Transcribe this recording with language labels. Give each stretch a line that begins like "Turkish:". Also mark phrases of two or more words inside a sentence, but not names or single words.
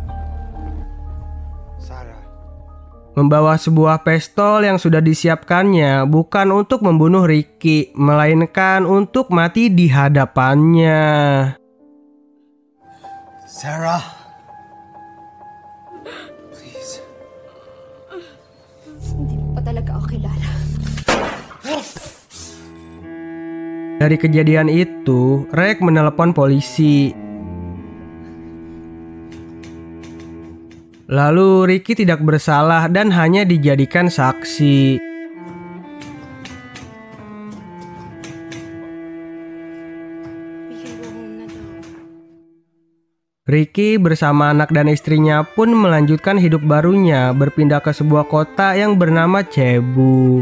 Indonesian: Membawa sebuah pistol yang sudah disiapkannya bukan untuk membunuh Ricky, melainkan untuk mati di hadapannya. Sarah. Please.
Filipino: pa talaga ako kilala.
Indonesian: Dari kejadian itu, Rek menelepon polisi. Lalu Ricky tidak bersalah dan hanya dijadikan saksi. Ricky bersama anak dan istrinya pun melanjutkan hidup barunya, berpindah ke sebuah kota yang bernama Cebu.